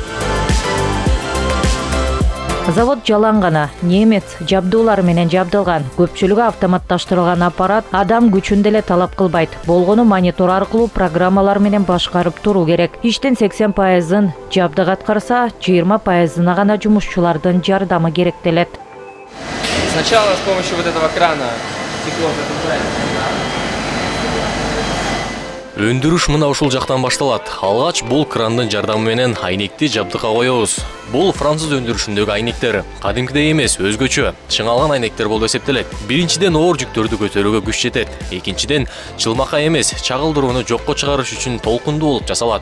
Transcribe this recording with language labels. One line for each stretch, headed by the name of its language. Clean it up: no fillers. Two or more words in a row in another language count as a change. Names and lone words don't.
Kyrgyz: Завод жалаң гана немец жабдуулар менен жабдылган. Көпчүлүгү автоматташтырылган аппарат адам күчүн деле талап кылбайт. Болгону монитор аркылуу программалар менен башкарып туруу керек. Иштин 80%-ын жабдык аткарса, 20%-ына гана жумушчулардын жардамы керектелет.
Russian: Сначала с помощью вот этого крана текло
Kyrgyz: Өндүрүш мына ушул жактан башталат. Алгач бул крандын жардамы менен айнекти жабдыкка коебуз. Бул француз өндүрүшүндөгү айнектер. Кадимкидей эмес, өзгөчө, чыңалган айнектер болуп эсептелет. Биринчиден оор жүктөрдү көтөрүүгө күч жетет. Экинчиден чылмакка эмес, чагылдырууну жокко чыгарыш үчүн толкундуу болуп жасалат.